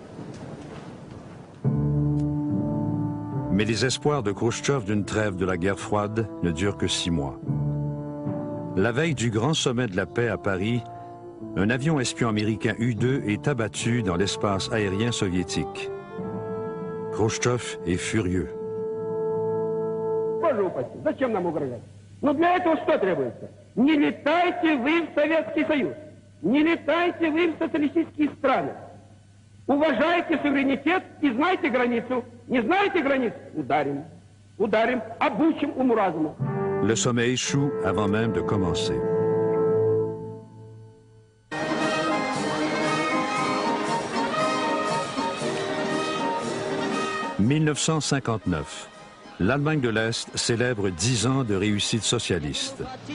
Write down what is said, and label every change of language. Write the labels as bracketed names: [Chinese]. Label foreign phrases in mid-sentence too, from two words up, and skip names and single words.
[French] Mais les espoirs de Khrouchtchev d'une trêve de la guerre froide ne durent que 6 mois. La veille du grand sommet de la paix à Paris, un avion espion américain U-2 est abattu dans l'espace aérien soviétique. Khrouchtchev est furieux. [Russian] Уважайте суверенитет и знайте границу. Не знаете границу? Ударим. Ударим, обучим уму-разуму. [French] Le sommet échoue avant même de commencer. « 1959. l'Allemagne de l'Est célèbre 10 ans de réussite socialiste.